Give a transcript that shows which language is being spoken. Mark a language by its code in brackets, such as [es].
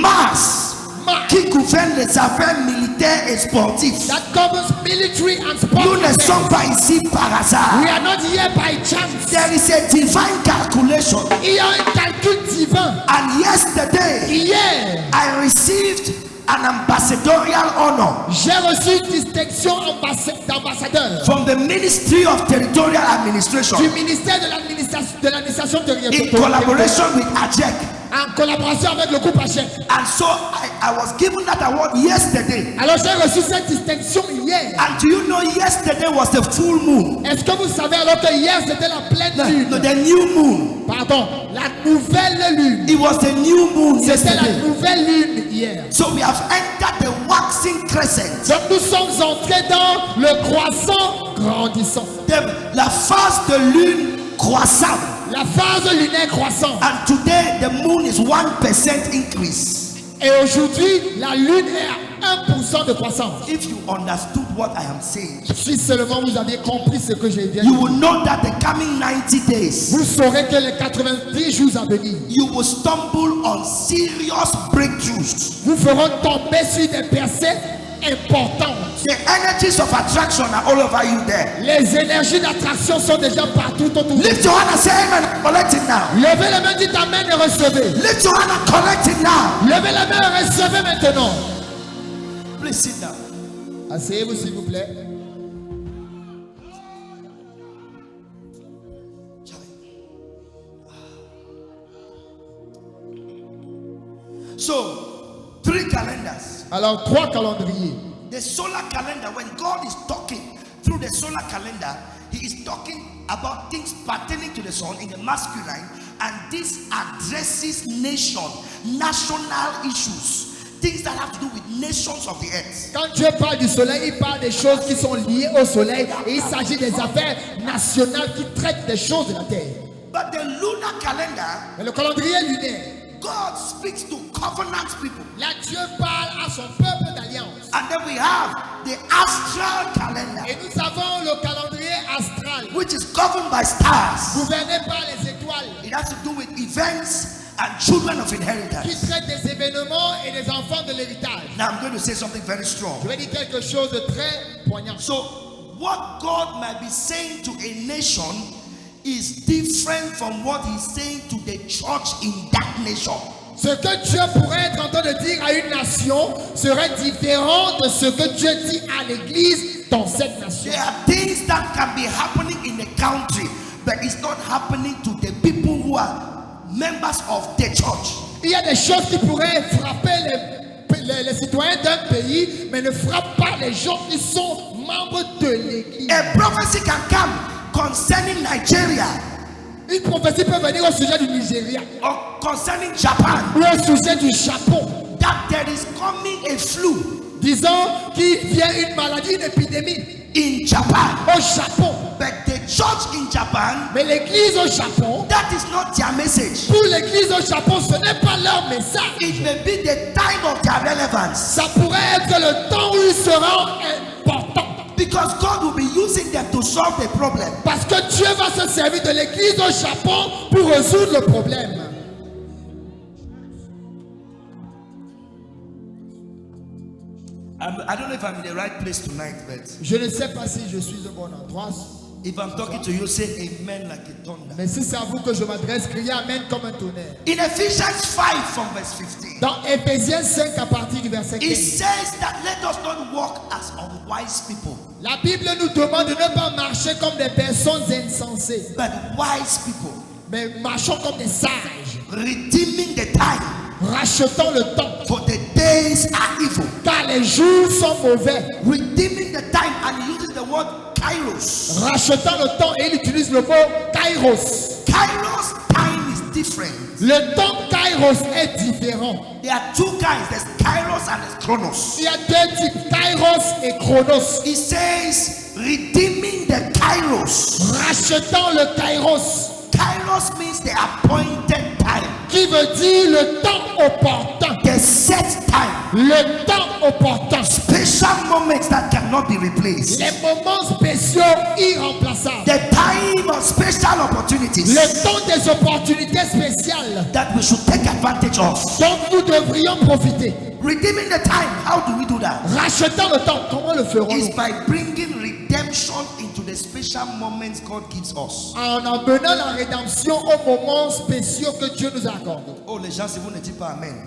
[fr] Mars qui gouverne les affaires militaires et sportives. [en] That covers military and [fr] Nous [en] sport. [fr] ne sommes pas ici par [en] We [fr] hasard. [en] are not here by chance. There is a divine calculation. [fr] Il y a un calcul divin. [en] And yesterday, [fr] Hier, [en] I received an ambassadorial honor [fr] j'ai reçu une distinction d'ambassadeur [en] from the Ministry of Territorial Administration [fr] du ministère de l'administration [en] in [fr] territoriale [en] collaboration with AJEC. [fr] en collaboration avec le groupe HF. [en] And so I was given that award yesterday. [fr] Alors j'ai reçu cette distinction hier. [en] And do you know yesterday was the full moon? [fr] Est-ce que vous savez alors que hier c'était la pleine lune? [en] No, the new moon. [fr] Pardon, la nouvelle lune. [en] It was the new moon [fr] C'était la [en] yesterday. [fr] nouvelle lune hier. [en] So we have entered the waxing crescent. [fr] Donc nous sommes entrés dans le croissant grandissant. La phase de lune croissante. La phase lunaire croissante. [en] And today the moon is 1% increase. [fr] Et aujourd'hui, la lune est à 1% de croissance. [en] If you understood what I am saying, [fr] Si seulement vous aviez compris ce que j'ai dit, [en] you will know that the coming 90 days, [fr] vous saurez que les 90 jours à venir, [en] you will stumble on serious breakthroughs. [fr] vous feront tomber sur des percées importantes. [en] The energies of attraction are all over you there. [fr] Les énergies d'attraction sont déjà partout autour de vous. [en] Lift your hand and say amen and collect it now. [fr] Levez les mains, dites amen et recevez. [en] Lift your hand and collect it now. [fr] Levez les mains et recevez maintenant. [en] Please sit down. [fr] Asseyez-vous s'il vous plaît. [en] So, 3 calendars. [fr] Alors, 3 calendriers. [en] The solar calendar, when God is talking through the solar calendar, He is talking about things pertaining to the sun in the masculine, and this addresses national issues, things that have to do with nations of the earth. [fr] Quand Dieu parle du soleil, il parle des choses qui sont liées au soleil et il s'agit des affaires nationales qui traitent des choses de la terre. [en] But the lunar calendar, [fr] Mais le calendrier lunaire, [en] God speaks to covenant people. [fr] là Dieu parle à son peuple d'alliance. [en] And then we have the astral calendar, [fr] Et nous avons le calendrier astral, [en] which is governed by stars. [fr] gouverné par les étoiles, [en] It has to do with events and children of [fr] qui [en] inheritance. [fr] traite des événements et des enfants de l'héritage. [en] Now I'm going to say something very strong. [fr] Je vais dire quelque chose de très poignant. [en] So, what God might be saying to a nation is different from what He's saying to the church in that nation. [fr] Ce que Dieu pourrait être en train de dire à une nation serait différent de ce que Dieu dit à l'église dans cette nation. [en] There are things that can be happening in the country, but it's not happening to the people who are members of the church. [fr] Il y a des choses qui pourraient frapper les citoyens d'un pays, mais ne frappe pas les gens qui sont membres de l'église. [en] A prophecy can come concerning Nigeria [fr] Une prophétie peut venir au sujet du Nigeria [en] or concerning Japan, [fr] ou au sujet du Japon, [en] that there is coming a flu [fr] disant qu'il vient une maladie, une épidémie [en] in Japan. [fr] au Japon. [en] But the church in Japan, [fr] Mais l'église au Japon, [en] that is not their message. [fr] pour l'église au Japon, ce n'est pas leur message. [en] It may be the time of their relevance, [fr] Ça pourrait être le temps où ils seront importants. [en] because God will be using them to solve the problem. [fr] Parce que Dieu va se servir de l'église au Japon pour résoudre le problème. [en] I don't know if I'm in the right place tonight, but [fr] Je ne sais pas si je suis au bon endroit. [en] if I'm talking to you, say amen like a thunder. [fr] Mais si c'est à vous que je m'adresse, criez Amen comme un tonnerre. [en] In Ephesians 5 from verse 15, [fr] Dans Éphésiens 5 à partir du verset [en] it [fr] 15, [en] says that let us not walk as unwise people, [fr] la Bible nous demande de ne pas marcher comme des personnes insensées, [en] but wise people, [fr] mais marchons comme des sages, [en] redeeming the time, [fr] rachetant le temps, [en] for the days are evil. [fr] car les jours sont mauvais. [en] Redeeming the time, and he uses the word kairos. [fr] Rachetant le temps, et il utilise le mot kairos. [en] Kairos time is different. [fr] Le temps kairos est différent. [en] There are two kinds. There's kairos and there's chronos. [fr] Il y a deux types, kairos et chronos. [en] It says redeeming the kairos. [fr] Rachetant le kairos, [en] Kairos means the appointed time, [fr] qui veut dire le temps opportun. [en] the set time, [fr] Le temps opportun. [en] special moments that cannot be replaced, [fr] Les moments spéciaux irremplaçables. [en] the time of special opportunities [fr] Le temps des opportunités spéciales [en] that we should take advantage of. [fr] dont nous devrions profiter. [en] Redeeming the time, how do we do that? [fr] Rachetant le temps, comment le [en] Is [fr] ferons-nous? [en] by bringing redemption into the special moments God gives us. [fr] En amenant la rédemption aux moments spéciaux que Dieu nous a accordés. Oh, les gens, si vous ne dites pas Amen.